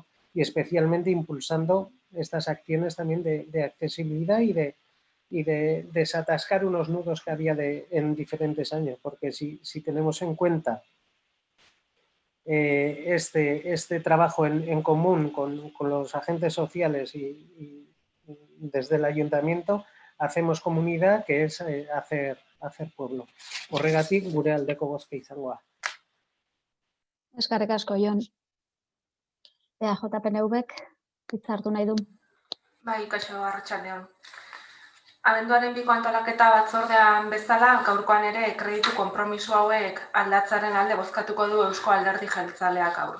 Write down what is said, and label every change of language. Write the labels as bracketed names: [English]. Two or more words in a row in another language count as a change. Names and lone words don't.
[Spanish] Y especialmente impulsando estas acciones también de accesibilidad y de desatascar unos nudos que había en diferentes años, porque si tenemos en cuenta este trabajo en común con los agentes sociales y desde el ayuntamiento, hacemos comunidad, que es hacer pueblo. [Basque] Horregatik gure aldeko bozka izango da. Eskerrik asko, Jon. EAJ-PNVk hitza hartu nahi du. Bai, kaixo, arratsaldeon. Abenduaren 2ko antolaketa batzordean bezala, gaurkoan ere kreditu konpromiso hauek aldatzaren alde bozkatuko du Eusko Alderdi Jeltzaleak gaur.